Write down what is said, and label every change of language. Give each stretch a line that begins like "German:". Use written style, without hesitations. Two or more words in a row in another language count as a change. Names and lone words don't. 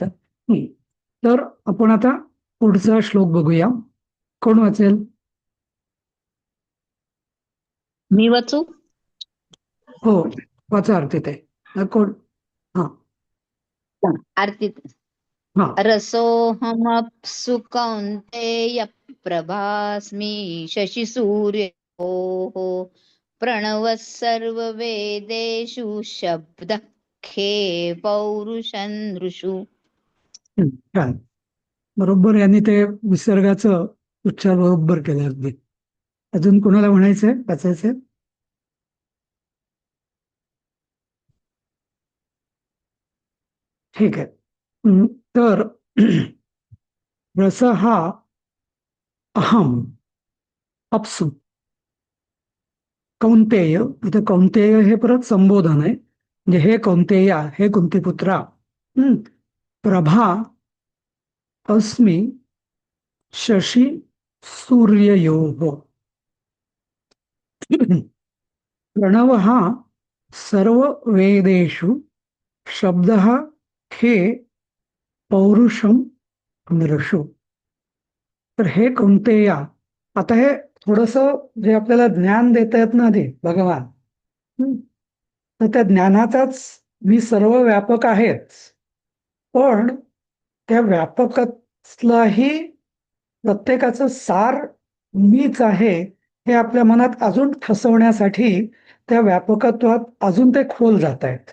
Marathi: तर आपण आता पुढचा श्लोक बघूया. कोण वाचेल? मी वाचू? हो, वाचा आरती ते. कोण? हा आरती. हा.
Sanskrit: रसोऽहमप्सु कौन्तेय प्रभास्मि शशिसूर्योः प्रणवः सर्ववेदेषु शब्दः खे पौरुषं नृषु.
Marathi: छान. बरोबर, यांनी ते विसर्गाचं उच्चार बरोबर केले अगदी. अजून कोणाला म्हणायचंय, वाचायचंय? ठीक आहे.
Sanskrit: तर रस हा अहम अप्सु कौंतेय,
Marathi: इथे कौंतेय हे परत संबोधन आहे. म्हणजे हे कौंतेया, हे कुंतीपुत्रा,
Sanskrit: प्रभा अस्मि शशी सूर्ययोः. प्रणव हा सर्व वेदेषु शब्दः खे पौरुषम नृषु.
Marathi: तर हे कौंतेया, आता हे थोडस जे आपल्याला ज्ञान देत आहेत ना आधी भगवान, तर त्या ज्ञानाचाच मी सर्व व्यापक आहेच, पण त्या व्यापकातलाही प्रत्येकाचं सार मीच आहे हे आपल्या मनात अजून ठसवण्यासाठी त्या व्यापकत्वात अजून ते खोल जात आहेत.